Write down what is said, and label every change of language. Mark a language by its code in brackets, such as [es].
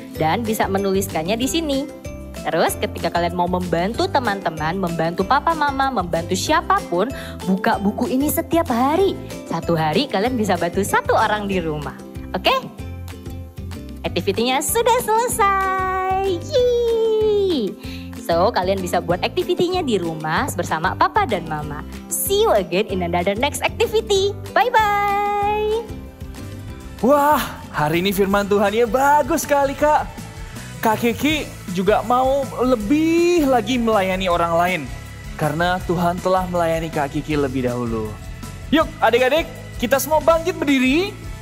[id] Dan bisa menuliskannya di sini. Terus ketika kalian mau membantu teman-teman, membantu Papa, Mama, membantu siapapun, buka buku ini setiap hari. Satu hari kalian bisa bantu 1 orang di rumah. Oke? Aktivitinya sudah selesai. Yeay. So, kalian bisa buat aktivitinya di rumah bersama Papa dan Mama. [en] See you again in another next activity. Bye-bye. [id] Wah, hari ini firman Tuhannya bagus sekali, Kak. Kak Kiki juga mau lebih lagi melayani orang lain. Karena Tuhan telah melayani Kak Kiki lebih dahulu. Yuk adik-adik, kita semua bangkit berdiri.